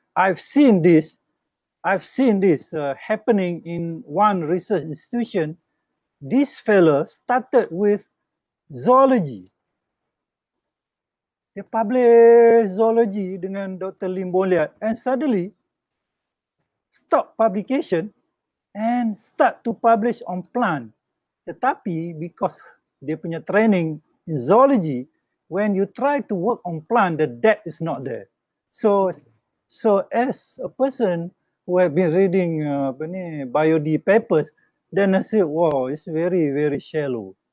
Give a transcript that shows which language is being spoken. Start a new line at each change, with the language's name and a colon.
English: I've seen this happening in one research institution. This fellow started with zoology.
Malay: Dia publish zoology dengan Dr.
English: Lim Boliat, and suddenly stop publication and start to publish on plant. Tetapi because dia punya training in zoology, when you try to work on plant, the depth is not there. So as a person who have been reading biod papers, then I say, wow, it's very, very shallow.